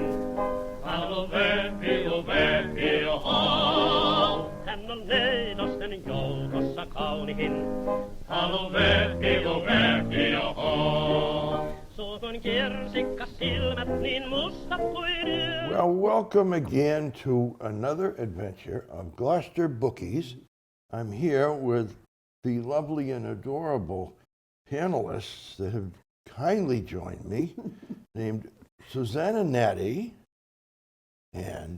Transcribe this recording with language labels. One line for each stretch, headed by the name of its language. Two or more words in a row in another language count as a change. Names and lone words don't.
Finnish: Hallo Vepi, oho. Hän on neidosten joukossa kaunihin. Hallo Vepi, oho. Suukon kirsikka silmät niin mustat kuin yö.
English: Well, welcome again to another adventure of Gloucester Bookies. I'm here with the lovely and adorable panelists that have kindly joined me, named Susanna, Natti, and...